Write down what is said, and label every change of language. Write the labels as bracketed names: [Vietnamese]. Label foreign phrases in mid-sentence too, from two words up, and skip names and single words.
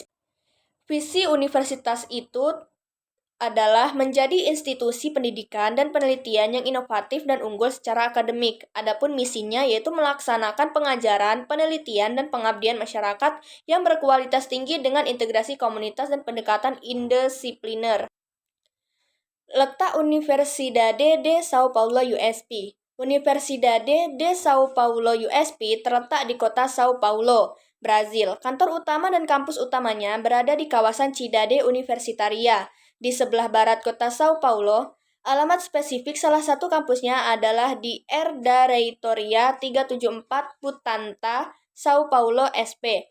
[Indonesian] Visi universitas itu adalah menjadi institusi pendidikan dan penelitian yang inovatif dan unggul secara akademik. Adapun misinya yaitu melaksanakan pengajaran, penelitian, dan pengabdian masyarakat yang berkualitas tinggi dengan integrasi komunitas dan pendekatan indisipliner. Letak Universidade de São Paulo USP. Universidade de São Paulo USP terletak di kota São Paulo, Brazil. Kantor utama dan kampus utamanya berada di kawasan Cidade Universitaria, di sebelah barat kota São Paulo. Alamat spesifik salah satu kampusnya adalah di Herda Reitoria 374 Putanta, São Paulo, SP.